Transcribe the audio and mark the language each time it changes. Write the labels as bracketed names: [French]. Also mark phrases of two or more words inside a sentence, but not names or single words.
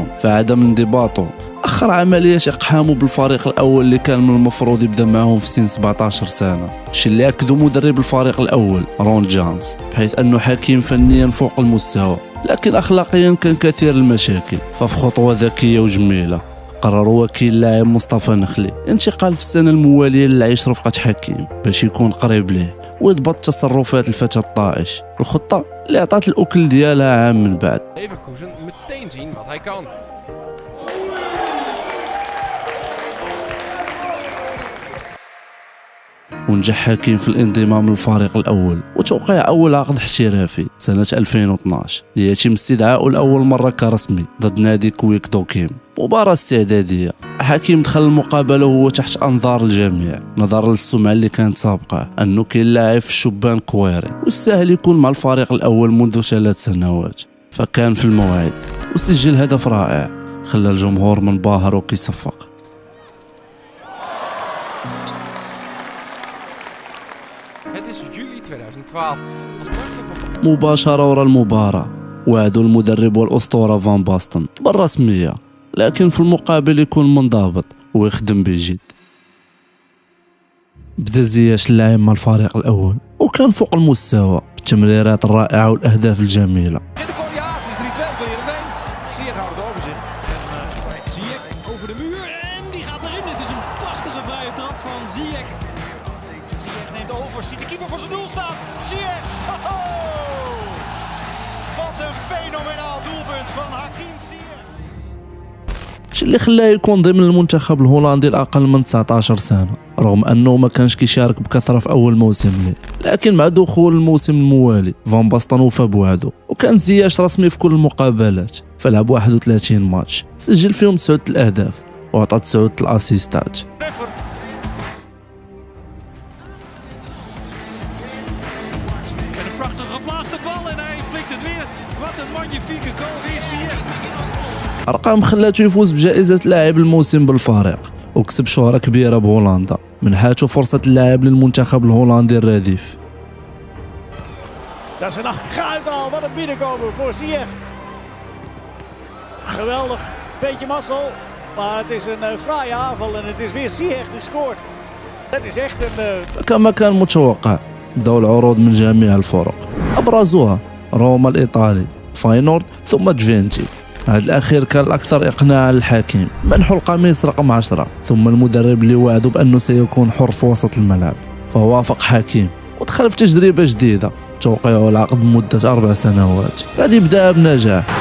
[Arabic] فعدم انضباطه أخر عملية إقحامه بالفريق الأول اللي كان من المفروض يبدأ معهم في سن 17 سنة، الشيء اللي أكدوا مدرب الفريق الأول رون جانز، بحيث أنه حكيم فنيا فوق المستوى لكن أخلاقيا كان كثير المشاكل. ففي خطوة ذكية وجميلة قرر وكيل اللاعب مصطفى نخلي انتقال في السنة الموالية للعيش رفقة حكيم باش يكون قريب ليه ويضبط تصرفات الفتى الطائش، الخطة اللي عطات الأكل ديالها عام من بعد. [Dutch] Leverkusen meteen zien wat hij kan. [Arabic] ونجح حكيم في الانضمام للفريق الأول وتوقيع أول عقد احترافي سنة 2012 ليتم استدعاؤه لأول مرة كرسمي ضد نادي كويك دوكيم. مباراة استعدادية، حكيم دخل المقابلة وهو تحت أنظار الجميع نظرا للسمعة اللي كانت سابقة أنه كاين لاعب في الشبان كويري والسهل يكون مع الفريق الأول منذ 3 سنوات. فكان في الموعد وسجل هدف رائع خلى الجمهور منبهر وكيصفق. [Dutch] Het is juli 2012. Als prachtig van [Arabic] مباشرة ورا المباراة وعدوا المدرب والأسطورة فان باستن بالرسمية، لكن في المقابل يكون منضبط ويخدم بجد. بدا زياش اللاعب مع الفريق الأول وكان فوق المستوى بالتمريرات الرائعة والأهداف الجميلة. [Dutch] Ja, het is 3-2 voor Heerenveen. Ziyech houdt het over zich. En Ziyech over de muur en die gaat erin. Het is een prachtige vrije trap van Ziyech. Ziyech neemt over, ziet de keeper voor zijn doel staan. Ziyech! Ho-ho! Wat een fenomenaal doelpunt van Hakim Ziyech. [Arabic] الشيء اللي خلاه يكون ضمن المنتخب الهولندي الأقل من 19 سنة، رغم أنه ما كانش كيشارك بكثرة في أول موسم ليه، لكن مع دخول الموسم الموالي فان باستن وفى بوعده، وكان زياش رسمي في كل المقابلات، فلعب 31 ماتش سجل فيهم 9 الأهداف وعطى 9 الأسيستات. [Dutch] En een prachtige geplaatste bal en hij flikt het weer. Wat een magnifieke goal weer Ziyech. [Arabic] أرقام خلاته يفوز بجائزة لاعب الموسم بالفريق وكسب شهرة كبيرة بهولندا، منحاته فرصة اللاعب للمنتخب الهولندي الرديف. [Dutch] Dat is een uithaal, wat een binnenkomen voor Ziyech. Geweldig, beetje mazzel, maar het is een fraaie aanval en het is weer Ziyech die scoort. Het is echt een... [Arabic] فكما كان متوقع بدأوا العروض من جميع الفرق، أبرزوها روما الإيطالي، فاينورد ثم جفينتي. هذا الأخير كان الأكثر إقناعا للحكيم، منحوا القميص رقم 10، ثم المدرب اللي وعده بأنه سيكون حر في وسط الملعب، فوافق حكيم ودخل في تجربة جديدة، توقيعه العقد لمدة 4 سنوات، غادي يبدأ بنجاح.